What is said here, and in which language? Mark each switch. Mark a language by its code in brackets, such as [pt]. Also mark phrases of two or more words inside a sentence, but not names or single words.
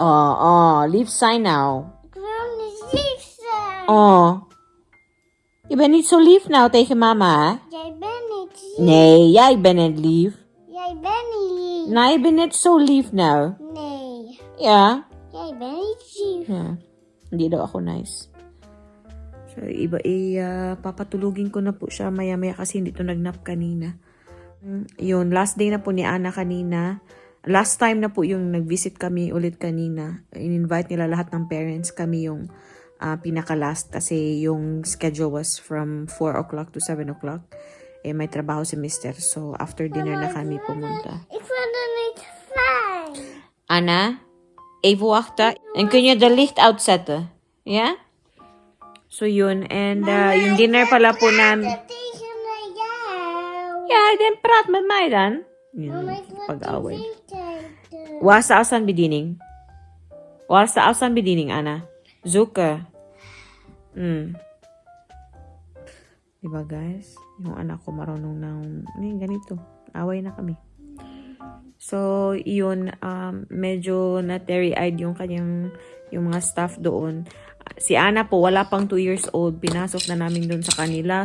[nl] Oh, lief zijn nou. Ik wil niet lief zijn. Oh. Je bent niet zo lief nou tegen mama, hè? Jij bent niet lief. Nee, jij bent niet lief. Jij bent niet lief. Nou, je bent net zo lief nou. Nee. Ja. Jij bent niet lief. [en] Yeah. [tl] Hindi daw ako nice. So, papatulugin ko na po siya maya-maya kasi hindi to nagnap kanina. Yun, [en] last day [tl] na po ni Anna kanina. [en] Last time [tl] na po yung nag-visit kami ulit kanina. In-invite nila lahat ng parents. Kami yung pinaka-last kasi yung [en] schedule was from 4 o'clock to 7 o'clock. [tl] Eh, may trabaho si Mister. So, [en] after dinner [tl] na kami pumunta. [nl] Ik vind het niet fijn. Anna, even wachten. En kun je de licht uitzetten? Ja? [tl] So yun. And yung dinner pala po namin. [nl] Tegen jou. Ja, dan praat met mij dan. Yun, Mama, ik wil [tl] pag-away. [nl] tv kijken. Waar is de afstandsbediening? Waar is de afstandsbediening, Anna? Zoeken. [tl] Diba guys? Yung anak ko marunong ng ganito. Away na kami. So, yun, medyo na teary-eyed yung mga staff doon. Si Anna po, wala pang 2 years old. Pinasok na namin doon sa kanila.